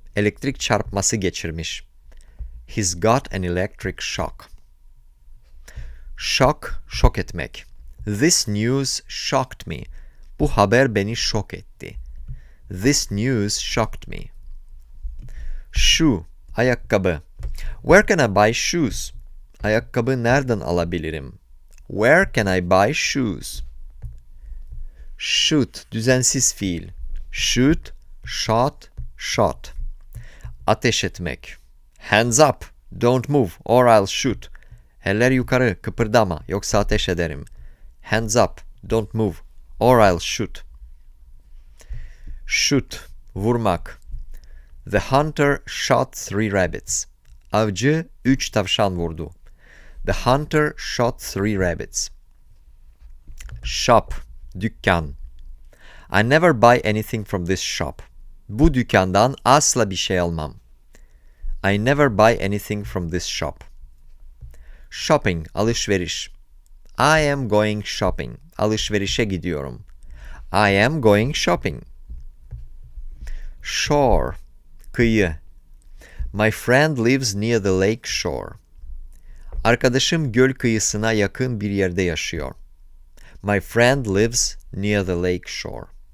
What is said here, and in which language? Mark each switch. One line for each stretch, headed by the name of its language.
Turkish: Elektrik çarpması geçirmiş.
English: He's got an electric shock. Shock,
Turkish: şok etmek.
English: This news shocked me.
Turkish: Bu haber beni şok etti.
English: This news shocked me. Shoe, ayakkabı. Where can I buy shoes?
Turkish: Ayakkabı nereden alabilirim?
English: Where can I buy shoes? Shoot,
Turkish: düzensiz fiil.
English: Shoot, shot, shot.
Turkish: Ateş etmek.
English: Hands up, don't move or I'll shoot.
Turkish: Eller yukarı, kıpırdama yoksa ateş ederim.
English: Hands up, don't move or I'll shoot. Shoot, vurmak. The hunter shot 3 rabbits.
Turkish: Avcı 3 tavşan vurdu.
English: The hunter shot 3 rabbits. Shop, dükkan. I never buy anything from this shop.
Turkish: Bu dükkandan asla bir şey almam.
English: I never buy anything from this shop. Shopping, alışveriş. I am going shopping.
Turkish: Alışverişe gidiyorum.
English: I am going shopping. Shore, kıyı. My friend lives near the lake shore.
Turkish: Arkadaşım göl kıyısına yakın bir yerde yaşıyor.
English: My friend lives near the lake shore.